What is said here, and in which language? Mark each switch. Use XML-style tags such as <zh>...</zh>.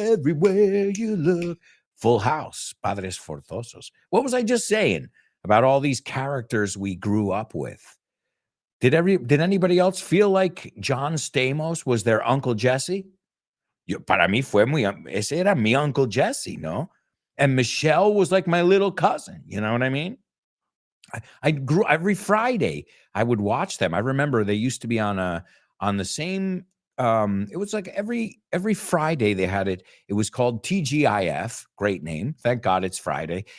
<en>Everywhere you look. Full House, Padres Forzosos. What was I just saying about all these characters we grew up with? Did anybody else feel like John Stamos was their Uncle Jesse?</en> <es>Para mí fue ese era mi Uncle Jesse, no?</es> <en>And Michelle was like my little cousin, you know what I mean? I grew every Friday. I would watch them. I remember they used to be on the same. It was like every Friday they had it. It was called TGIF. Great name. Thank God it's Friday.</en>